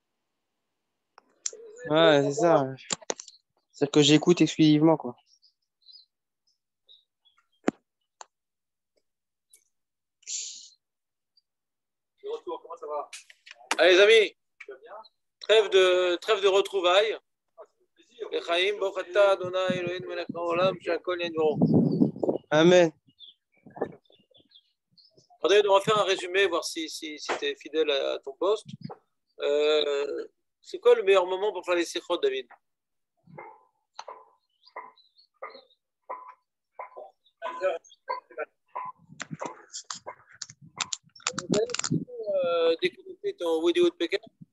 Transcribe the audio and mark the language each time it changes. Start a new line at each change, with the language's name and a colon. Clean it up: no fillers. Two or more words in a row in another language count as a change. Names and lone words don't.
French: Ouais, c'est ça. C'est-à-dire que j'écoute exclusivement, quoi. Le retour, comment ça va? Allez, les amis, trêve de retrouvailles.
Hebrew: לחיים, ברוך אתה אדוני אלוהינו מלך העולם, שהכל נהיה בדברו.
French: Amen. Attendez, on va faire un résumé, voir si tu es fidèle à ton poste. C'est quoi le meilleur moment pour faire les sikhot, David? Déconnecter ton vidéo de Pékin.